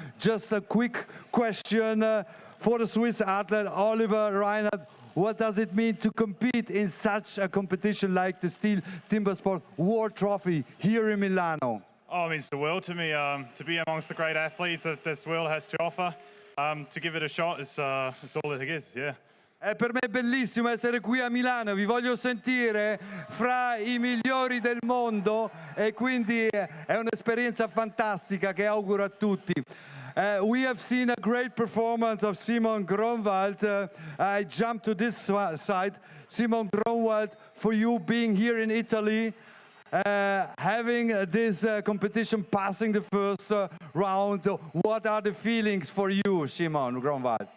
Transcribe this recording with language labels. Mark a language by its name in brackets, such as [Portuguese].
[English] Just a quick question for the Swiss athlete, Oliver Reinhardt. What does it mean to compete in such a competition like the STIHL TIMBERSPORTS World Trophy here in Milano? Oh, it means the world to me. To be amongst the great athletes that this world has to offer. To give it a shot is all that it is, yeah. [Italian] Per me è bellissimo essere qui a Milano, vi voglio sentire fra i migliori del mondo e quindi è un'esperienza fantastica che auguro a tutti. [English] We have seen a great performance of Simon Grunwald. I jump to this side. Simon Grunwald, for you being here in Italy, having this competition, passing the first round, what are the feelings for you, Simon Grunwald?